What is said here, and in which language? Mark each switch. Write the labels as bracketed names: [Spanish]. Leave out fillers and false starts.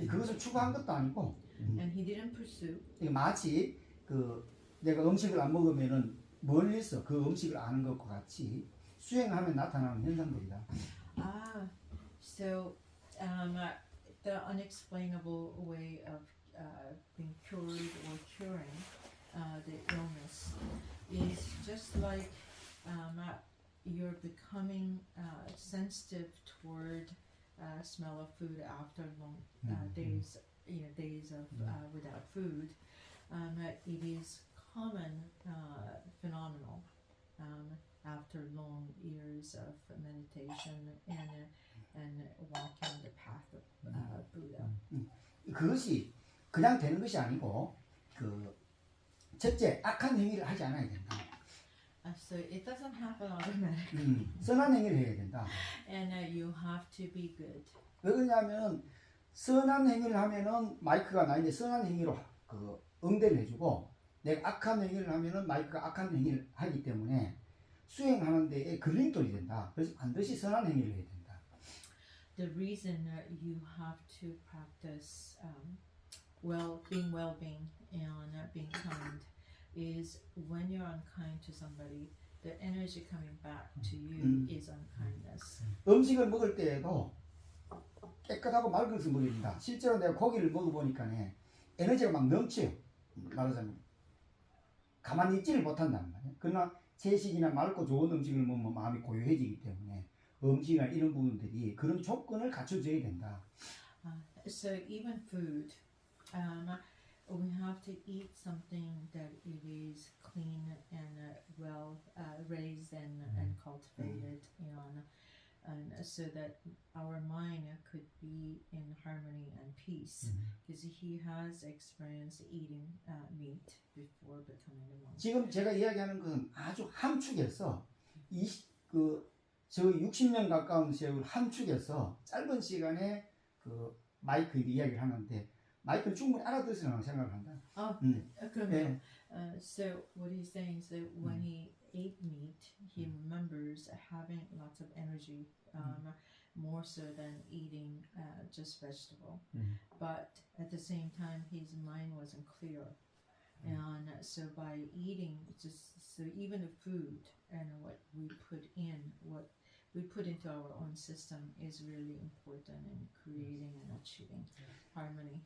[Korean] 그것을 추구한 것도 아니고 [English] And he didn't pursue. [Korean] 마치 그 내가 음식을 안 먹으면은 멀리서 그 음식을 아는 것과 같이 수행하면 나타나는 현상들이다. [English] So the unexplainable way of being cured or curing the illness is just like you're becoming sensitive toward smell of food after long days, days of without food. It is common phenomenal after long years of meditation and walking the path of Buddha. [Korean] 그것이 그냥 되는 것이 아니고 그 첫째 악한 행위를 하지 않아야 된다. [English] So it doesn't happen automatically. [Korean] 선한 행위를 해야 된다. [English] And you have to be good. [Korean] 왜 그러냐면 선한 행위를 하면은 마이크가 나에게 선한 행위로 그 응대를 해주고 내가 악한 행위를 하면은 마이크가 악한 행위를 하기 때문에 수행하는 데에 걸림돌이 된다. 그래서 반드시 선한 행위를 해야 된다. [English] The reason you have to practice well-being and being kind is when you're unkind to somebody, the energy coming back to you is unkindness. [Korean] 음식을 먹을 때에도 깨끗하고 맑은 것을 먹어야 된다. 실제로 내가 고기를 먹어보니까 에너지가 막 넘쳐요. 말하자면 가만히 있지를 못한단 말이에요. 그러나 채식이나 맑고 좋은 음식을 먹으면 마음이 고요해지기 때문에 음식이나 이런 부분들이 그런 조건을 갖춰줘야 된다. [English] So even food, we have to eat something that it is clean and well raised and cultivated, and so that our mind could be in harmony and peace. Because he has experienced eating meat before becoming a monk. [Korean] 지금 제가 이야기하는 것은 아주 함축해서 저 60년 가까운 세월 함축해서 짧은 시간에 그 마이크 이야기를 하는데 마이크는 충분히 알아듣으라고 생각을 한다. 그러면 [English] so what he's saying is that when he ate meat, he remembers having lots of energy, more so than eating just vegetable. But at the same time, his mind wasn't clear, and so by eating, so even the food and what we put into our own system is really important in creating and achieving harmony.